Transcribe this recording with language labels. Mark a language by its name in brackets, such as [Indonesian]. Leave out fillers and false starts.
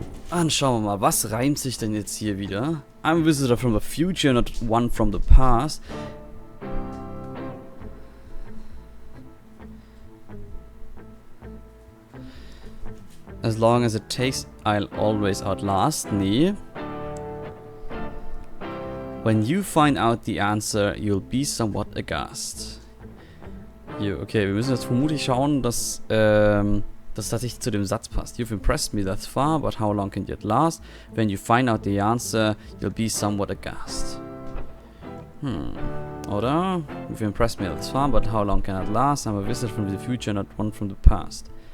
[German] Dann schauen wir mal, was reimt sich denn jetzt hier wieder? [English] I'm a visitor from the future, not one from the past. As long as it takes, I'll always outlast. [German] Nee. [English] When you find out the answer, you'll be somewhat aghast. [German] Hier, okay, wir müssen jetzt vermutlich schauen, dass das tatsächlich zu dem Satz passt. [English] You've impressed me thus far, but how long can you last? When you find out the answer, you'll be somewhat aghast. [German] Oder? [English] You've impressed me thus far, but how long can it last? I'm a visit from the future, not one from the past.